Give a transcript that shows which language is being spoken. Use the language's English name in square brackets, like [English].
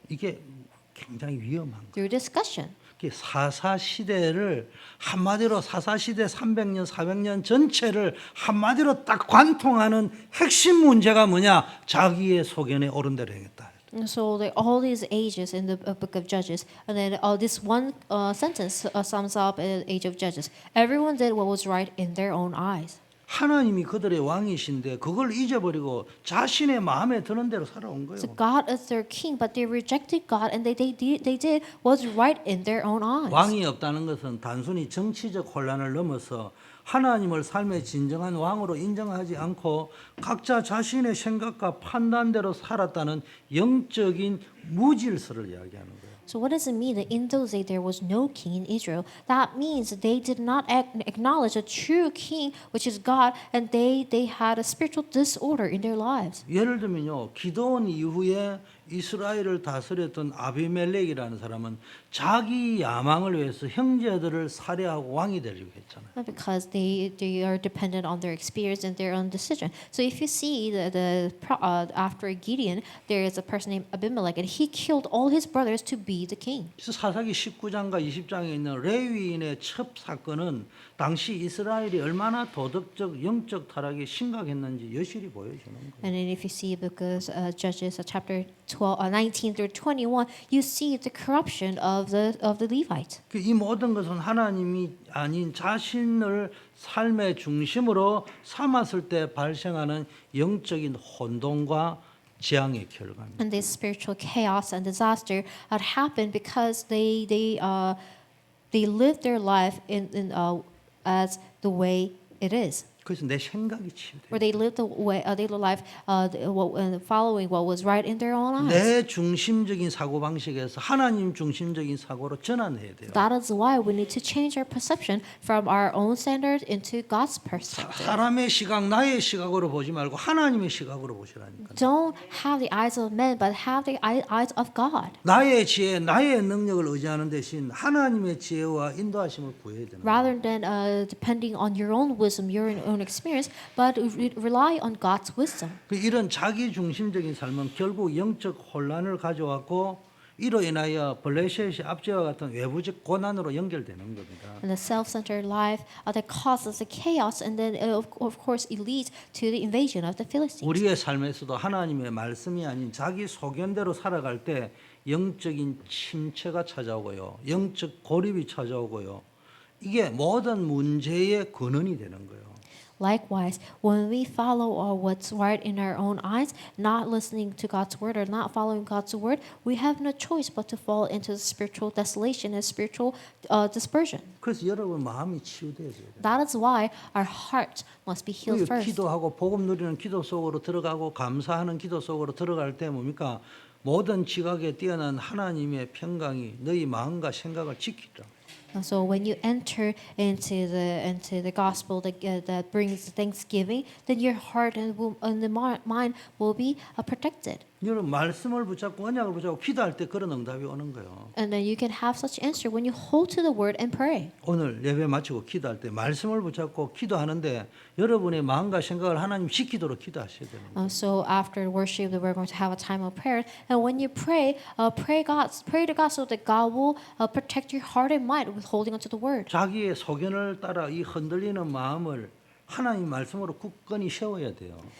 [Korean] 이게 굉장히 위험한 거예요. [English] through discussion. [Korean] 사사 시대를 한마디로 사사 시대 300년, 400년 전체를 한마디로 딱 관통하는 핵심 문제가 뭐냐? 자기의 소견에 옳은 대로 행했다. [English] And so all these ages in the book of Judges, and then this one sentence sums up the age of Judges. Everyone did what was right in their own eyes. [Korean] 하나님이 그들의 왕이신데 그걸 잊어버리고 자신의 마음에 드는 대로 살아온 거예요. [English] So God is their king, but they rejected God, and they did what's right in their own eyes. [Korean] 왕이 없다는 것은 단순히 정치적 혼란을 넘어서 하나님을 삶의 진정한 왕으로 인정하지 않고 각자 자신의 생각과 판단대로 살았다는 영적인 무질서를 이야기하는 거예요. [English] So what does it mean that in those days there was no king in Israel? That means they did not acknowledge a true king, which is God, and they had a spiritual disorder in their lives. [Korean] 예를 들면요, 기드온 이후에 이스라엘을 다스렸던 아비멜렉이라는 사람은 자기 야망을 위해서 형제들을 살해하고 왕이 되려고 했잖아요. [English] Because they are dependent on their experience and their own decision. So if you see after Gideon, there is a person named Abimelech, and he killed all his brothers to be the king. [Korean] 그래서 사사기 19장과 20장에 있는 레위인의 첩 사건은 당시 이스라엘이 얼마나 도덕적, 영적 타락이 심각했는지 여실히 보여주는 거예요. [English] And then if you see because Judges chapter 19 through 21, you see the corruption of the Levites. [Korean] 이 모든 것은 하나님이 아닌 자신을 삶의 중심으로 삼았을 때 발생하는 영적인 혼돈과 재앙의 결과입니다. [English] And this spiritual chaos and disaster had happened because they lived their life as the way it is. [Korean] 그래서 내 생각이 치유돼요. [English] Where they lived the way they lived life following what was right in their own eyes. [Korean] 내 중심적인 사고 방식에서 하나님 중심적인 사고로 전환해야 돼요. [English] That is why we need to change our perception from our own standards into God's perspective. [Korean] 사람의 시각, 나의 시각으로 보지 말고 하나님의 시각으로 보시라니까. [English] Don't have the eyes of men, but have the eyes of God. [Korean] 나의 지혜, 나의 능력을 의지하는 대신 하나님의 지혜와 인도하심을 구해야 되는 거예요. [English] Rather than depending on your own wisdom, your own experience, but rely on God's wisdom. [Korean] 이런 자기 중심적인 삶은 결국 영적 혼란을 가져왔고 이로 인하여 블레셋의 압제와 같은 외부적 고난으로 연결되는 겁니다. [English] And the self-centered life that causes the chaos, and then of course it leads to the invasion of the Philistines. [Korean] 우리의 삶에서도 하나님의 말씀이 아닌 자기 소견대로 살아갈 때 영적인 침체가 찾아오고요. 영적 고립이 찾아오고요. 이게 모든 문제의 근원이 되는 거예요. [English] Likewise, when we follow what's right in our own eyes, not listening to God's word or not following God's word, we have no choice but to fall into the spiritual desolation and spiritual dispersion. [Korean] 그래서 여러분 마음이 치유돼야 돼요. [English] That is why our heart must be healed first. [Korean] 기도하고 복음 누리는 기도 속으로 들어가고 감사하는 기도 속으로 들어갈 때 뭡니까? 모든 지각에 뛰어난 하나님의 평강이 너희 마음과 생각을 지키라. [English] So when you enter into the gospel that brings thanksgiving, then your heart and the mind will be protected. [Korean] 여러분 말씀을 붙잡고 언약을 붙잡고 기도할 때 그런 응답이 오는 거예요. [English] And then you can have such answer when you hold to the word and pray. [Korean] 오늘 예배 마치고 기도할 때 말씀을 붙잡고 기도하는데 여러분의 마음과 생각을 하나님 지키도록 기도하셔야 돼요. [English] So after worship, we're going to have a time of prayer. And when you pray, pray to God so that God will protect your heart and mind with holding onto the word. [Korean] 자기의 소견을 따라 이 흔들리는 마음을 하나님 말씀으로 굳건히 세워야 돼요.